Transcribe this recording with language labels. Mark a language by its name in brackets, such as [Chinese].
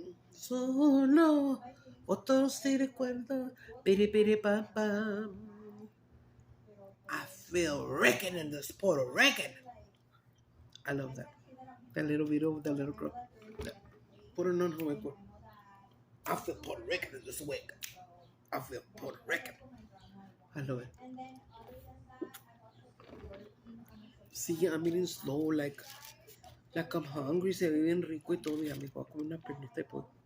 [Spanish] Solo otros te recuerdo, piri pam pam. [English] I feel Rican in this Puerto Rican. I love that. That little video with that little girl. Put it on her wig. I feel Puerto Rican in this wig. I feel Puerto Rican. I love it. See, I'm eating slow, like I'm hungry. [Spanish] Se ve bien rico y todo. Y a mí voy a comer una pernita y pues.